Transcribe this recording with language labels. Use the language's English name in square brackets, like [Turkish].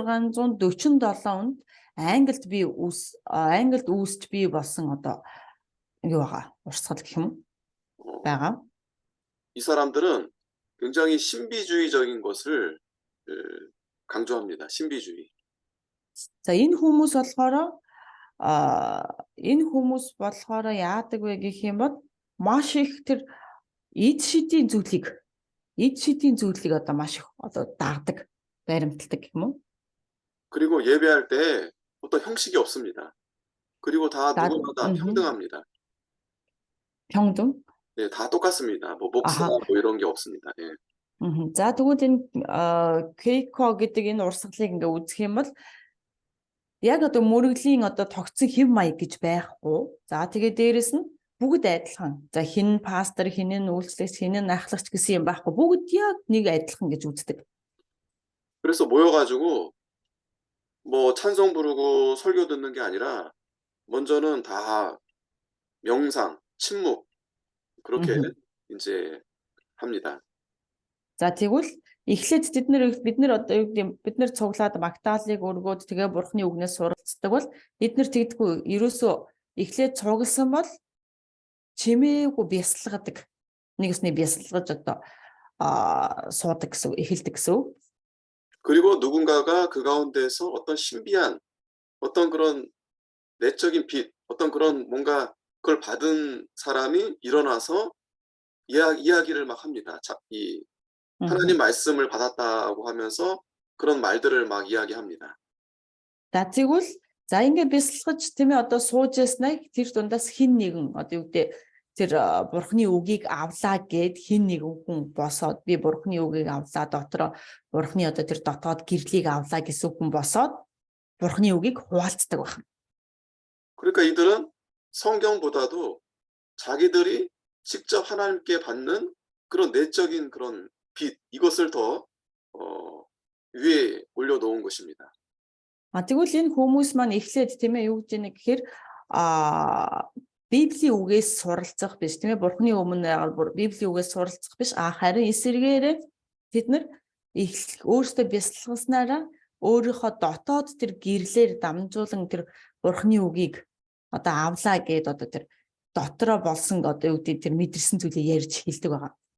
[Mongolian] 1647 онд Англид үүсч бий болсон одоо юу байгаа урсгал гэх юм байгаа. [Korean] 이 사람들은 굉장히 신비주의적인 것을 강조합니다. 신비주의. За энэ хүмүүс болохоор яадаг вэ гэх юм бол маш их тэр эд шидийн зүйлийг одоо маш их одоо дагдаг, баримталдаг гэх юм уу? 그리고 예배할 때 어떤 형식이 없습니다. 그리고 다 누구마다 평등합니다. 평등? 네, 다 똑같습니다. 뭐 목사 뭐 이런 게 없습니다. 예. [Mongolian] За тэгвэл энэ Кейко гэдэг энэ урсгалыг ингээ үзэх юм бол яг одоо мөрөглийн одоо тогтсон хэв маяг гэж байхгүй. За тэгээ дээрэс нь бүгд адилхан. За хин пастор, хин нь үйлчлэгч, хин нь ахлагч гэсэн юм байхгүй. Бүгд яг нэг адилхан гэж үздэг. [Korean] 그래서 모여가지고 뭐 찬송 부르고 설교 듣는 게 아니라 먼저는 다 명상, 침묵 그렇게 이제 합니다. [Mongolian] За тэгвэл эхлээд бид нар одоо юу гэдэг бид нар цуглаад Магдалыг өргөөд тэгээ Бурхны үгнээс суралцдаг бол бид нар тэгдэггүй ерөөсөө эхлээд цугласан бол чимээгүй бясалгадаг. Нэгэсний бясалгаж одоо суудаг гэсэн эхэлдэг гэсэн үг. [Korean] 그리고 누군가가 그 가운데서 어떤 신비한 어떤 그런 내적인 빛, 어떤 그런 뭔가 그걸 받은 사람이 일어나서 이야기를 막 합니다. 이 하나님 말씀을 받았다고 하면서 그런 말들을 막 이야기합니다. [Mongolian] За тэгвэл за ингээд бясалгаж тийм ээ одоо сууж яснаа тэр дундаас хин нэгэн одоо юу гэдэг тэр Бурхны үгийг авлаа гэд хин нэгэн хүн босоод би Бурхны үгийг авлаа дотроо Бурхны одоо тэр дотоод гэрлийг авлаа гэсэн хүн босоод Бурхны үгийг хуваалцдаг байна. [Korean] 그러니까 이들은 성경보다도 자기들이 직접 하나님께 받는 그런 내적인 그런 빛, 이것을 더 위에 올려놓은 것입니다. [Mongolian] Тэгвэл энэ хүмүүс маань эхлээд тийм ээ юу гэж яах гэхээр Библийн үгээс суралцах биш тийм ээ Бурхны өмнө Библийн үгээс суралцах биш харин эсэргээрээ тэд нар өөрсдөө бясалгаснараа өөрийнхөө дотоод тэр гэрлээр дамжуулан тэр Бурхны үгийг одоо авлаа гэд одоо тэр дотроо болсон одоо юу гэдэг тэр мэдэрсэн зүйлээ ярьж хэлдэг байгаа.